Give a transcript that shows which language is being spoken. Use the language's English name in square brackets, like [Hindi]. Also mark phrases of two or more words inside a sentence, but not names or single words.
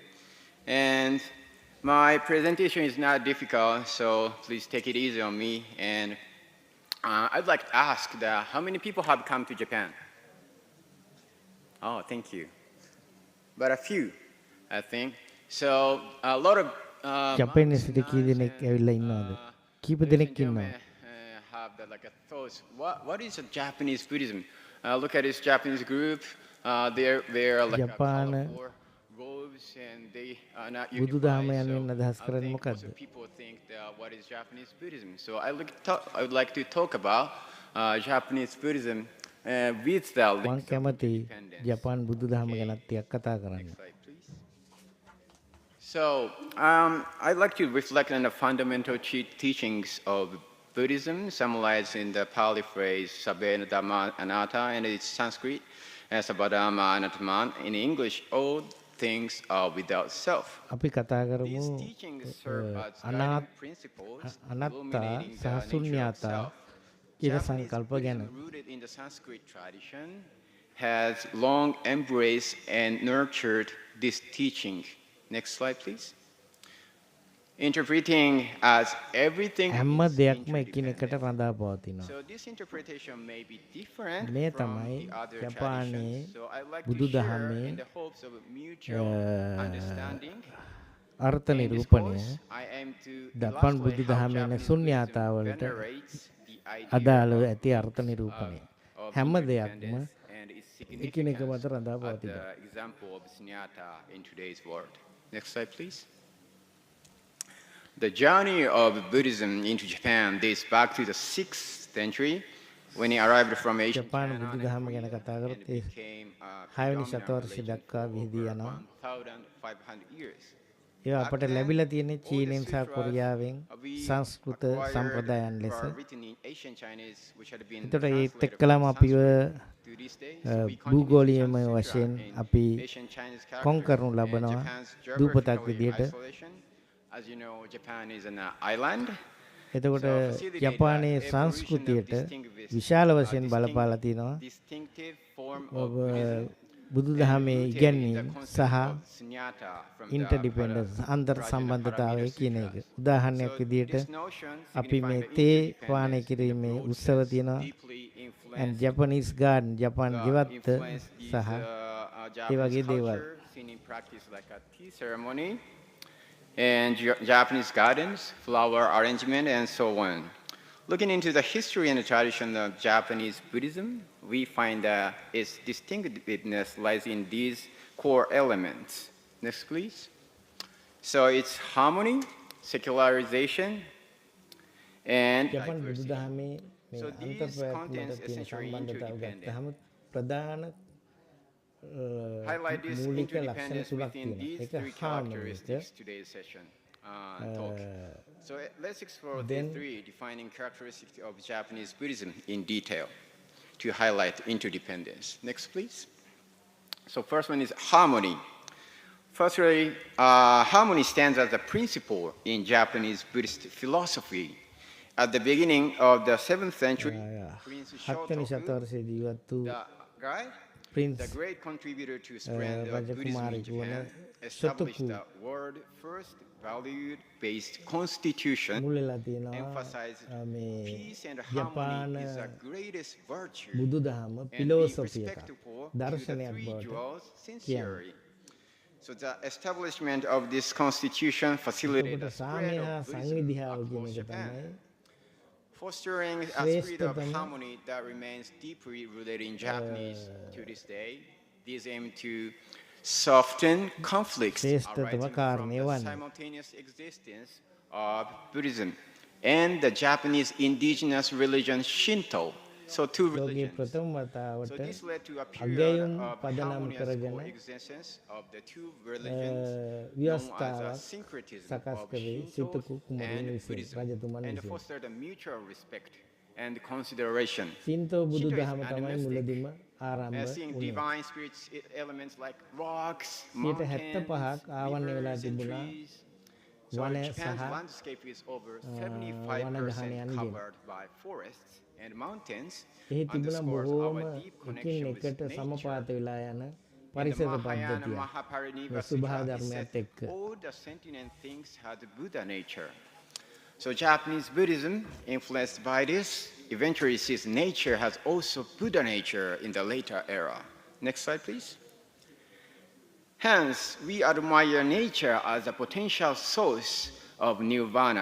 [English] And my presentation is not difficult, so please take it easy on me. And I'd like to ask how many people have come to Japan? Oh, thank you. But a few, I think. So a lot of [Sinhala] ජපානයේ සිට කී දෙනෙක් ඇවිල්ලා ඉන්නවද? කීප දෙනෙක් ඉන්නවා. [English] Have the, like a thoughts. What is a Japanese Buddhism? Look at this Japanese group. They're like [Sinhala] ජපාන [English] a colorful robes and they are not [Sinhala] බුදුදහම [English] unified. [Sinhala] යනුවෙන් අදහස් [English] I [Sinhala] කරන්නේ [English] think [Sinhala] මොකක්ද? [English] also people think that what is Japanese Buddhism. So I would like to talk about Japanese Buddhism with the [Sinhala] මම [English] links of [Sinhala] කැමති [English] interdependence. [Sinhala] ජපාන් බුදුදහම ගැනත් ටිකක් කතා කරන්න. [English] Next slide, please. So I'd like to reflect on the fundamental teachings of Buddhism, summarized in the Pali phrase [Pali] Sabena Dhamma Anatta, [English] and its Sanskrit [Sanskrit] Sabadhamma Anatman. [English] In English, all things are without self. [Sinhala] අපි කතා කරමු [English] These teachings serve as guiding principles [Sinhala] අනාත්තා [English] illuminating [Sinhala] සහ [English] the nature of [Sinhala] ශුන්‍යතා [English] self. [Sinhala] කියන [English] Japanese [Sinhala] සංකල්ප ගැන. [English] Buddhism, rooted in the Sanskrit tradition, has long embraced and nurtured this teaching. Next slide, please. Interpreting as everything [Sinhala] හැම [English] is [Sinhala] දෙයක්ම එකිනෙකට [English] interdependent. [Sinhala] රඳා පවතිනවා. [English] So this interpretation may be different [Sinhala] මේ [English] from [Sinhala] තමයි [English] the other [Sinhala] ජපානයේ [English] traditions. So I'd like to share [Sinhala] බුදුදහමේ [English] in the hopes of mutual understanding. [Sinhala] අර්ථ [English] In this [Sinhala] නිරූපණය [English] course, I aim to [Sinhala] ජපාන් [English] illustrate how [Sinhala] බුදුදහමේ [English] Japanese [Sinhala] ශුන්‍යතාවලට [English] Buddhism venerates the idea [Sinhala] අදාළව [English] of [Sinhala] ඇති අර්ථ නිරූපණය. [English] of [Sinhala] හැම දෙයක්ම [English] interdependence and its [Sinhala] එකිනෙක [English] significance [Sinhala] මත රඳා [English] as [Sinhala] පවතිනවා. [English] the example of sunyata in today's world. Next slide, please. The journey of Buddhism into Japan dates back to the 6th century when it arrived from Asia [Sinhala] ජපාන බුදුදහම ගැන කතා කරොත් ඒ [English] became a [Sinhala] 6වෙනි [English] predominant [Sinhala] ශතවර්ෂය [English] religion [Sinhala] දක්වා [English] for [Sinhala] විහිදී [English] over [Sinhala] යනවා. [English] 1,500 years. [Sinhala] ඒවා අපට ලැබිලා තියෙන්නේ චීනෙන් සහ කොරියාවෙන් සංස්කෘත සම්ප්‍රදායන් ලෙස. එතකොට ඒත් එක්කලම අපිව භූගෝලීයමය වශයෙන් අපි කොන් කරනු ලබනවා දූපතක් විදියට. [English] As you know, Japan is an island. [Sinhala] එතකොට ජපානයේ සංස්කෘතියට විශාල වශයෙන් බලපාලා තිනවා. [English] Distinctive form [Sinhala] ඔබ [English] of Buddhism. [Sinhala] බුදුදහමේ ඉගැන්වීම් සහ ඉන්ටර්ඩිපෙන්ඩන්ස් අන්තර් සම්බන්ධතාවය කියන එක. උදාහරණයක් විදිහට අපි මේ තේ පානය කිරීමේ උත්සව තියෙනවා. [English] and Japanese garden, [Sinhala] ජපාන් ගෙවත්ත සහ ඒ වගේ දේවල්. [English] And Japanese gardens, flower arrangement, and so on. Looking into the history and the tradition of Japanese Buddhism, we find that its distinctiveness lies in these core elements. Next, please. So it's harmony, secularization, and [Sinhala] ජපාන් [English] diversity. [Sinhala] බුදුදහමේ මේ [English] So these contents [Sinhala] අන්තර්ප්‍රයත්නට තියෙන [English] essentially [Sinhala] සම්බන්ධතාව [English] interdependent. [Sinhala] ගත්තහම ප්‍රධාන [English] Highlight this [Sinhala] මූලික ලක්ෂණ [English] interdependence [Sinhala] තුනක් [English] within [Sinhala] තියෙනවා. [English] these [Sinhala] ඒක [English] three harmony characteristics today's session talk. So let's explore then- these three defining characteristics of Japanese Buddhism in detail to highlight interdependence. Next, please. So first one is harmony. Firstly, harmony stands as a principle in Japanese Buddhist philosophy. At the beginning of the 7th century, Prince [Sinhala] 7වෙනි [English] Shotoku, [Sinhala] ශතවර්ෂයේ ජීවත් වූ [English] the guy, Prince the great contributor to spread the Buddhism in [Sinhala] රජකුමාරයෙකු වන [English] Japan, established Shotoku the world's first value-based constitution, [Sinhala] මුල්ලලා තියෙනවා [English] emphasized [Sinhala] මේ [English] peace and [Sinhala] ජපාන [English] harmony is the greatest virtue, [Sinhala] බුදුදහම [English] and be [Sinhala] පිලෝසොෆි එකක් [English] respectful to the [Sinhala] දර්ශනයක් [English] three [Sinhala] බවට [English] jewels [Sinhala] කියනවා. [English] sincerely. So the establishment of this constitution facilitated [Sinhala] එතකොට [English] the spread [Sinhala] සාමය හා [English] of Buddhism [Sinhala] සංවිධාව කියන [English] across [Sinhala] එක [English] Japan, [Sinhala] තමයි [English] fostering a spirit of [Sinhala] ශ්‍රේෂ්ඨතම [English] harmony that remains deeply rooted in Japanese to this day. These aim to soften conflicts [Sinhala] ශ්‍රේෂ්ඨතම [English] arising from [Sinhala] කාරණය [English] the [Sinhala] වන්නේ. [English] simultaneous existence of Buddhism and the Japanese indigenous religion Shinto. So two [Sinhala] ලෝකයේ [English] religions. [Sinhala] ප්‍රථම [English] So [Sinhala] වතාවට [English] this led to a period [Sinhala] අගයුම් [English] of [Sinhala] පදනම් [English] harmonious [Sinhala] කරගෙන [English] coexistence of the two religions known as a [Sinhala] ව්‍යවස්ථාවක් [English] syncretism [Sinhala] සකස් [English] of [Sinhala] කළේ [English] Shinto [Sinhala] සිතකු කුමරුන් [English] and [Sinhala] විසින් [English] Buddhism, [Sinhala] රජතුමන් [English] and [Sinhala] විසින්. [English] fostered a mutual respect and consideration. [Sinhala] සින්තෝ [English] Shinto is [Sinhala] බුදුදහම තමයි [English] animistic, [Sinhala] මුලදීම ආරම්භ [English] seeing [Sinhala] වුණේ. [English] divine spirits elements like rocks, [Sinhala] 75ක් [English] mountains, [Sinhala] ආවරණය වෙලා [English] rivers, and [Sinhala] තිබුණා. [English] trees. So [Sinhala] වනය [English] Japan's [Sinhala] සහ [English] landscape is over [Sinhala] වනගහනයන්ගෙන්. [English] 75% covered by forests and mountains. [Sinhala] එහි තිබුණ [English] Underscores [Sinhala] බොහෝම [English] our deep [Sinhala] එකින් [English] connection with [Sinhala] එකට [English] nature. [Sinhala] සමපාත වෙලා යන [English] In the [Sinhala] පරිසර [English] Mahayana [Sinhala] පද්ධතිය. [English] Mahapariniva [Sinhala] මේ [English] Sutta, it [Sinhala] ස්වභාවධර්මයත් [English] said, [Sinhala] එක්ක. [English] all the sentient things had Buddha nature. So Japanese Buddhism, influenced by this, eventually sees nature has also Buddha nature in the later era. Next slide, please. Hence, we admire nature as a potential source of nirvana.